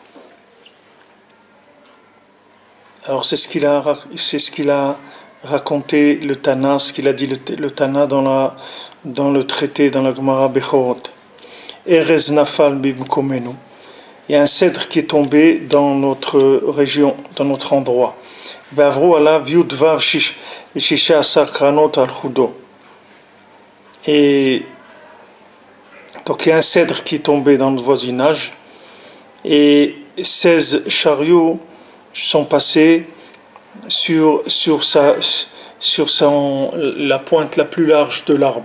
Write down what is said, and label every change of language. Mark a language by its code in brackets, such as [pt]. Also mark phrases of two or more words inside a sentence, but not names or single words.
[fr] Alors c'est ce qu'il a raconté le Tana, ce qu'il a dit le Tana dans le traité, dans la Gemara Bechorot. [he] ארז נפל במקומנו. [fr] Il y a un cèdre qui est tombé dans notre région, dans notre endroit. [he] ועברו עליו יוד וו ששה עשר קרונות על חודו. [fr] Et donc il y a un cèdre qui est tombé dans le voisinage et 16 chariots sont passés sur la pointe la plus large de l'arbre.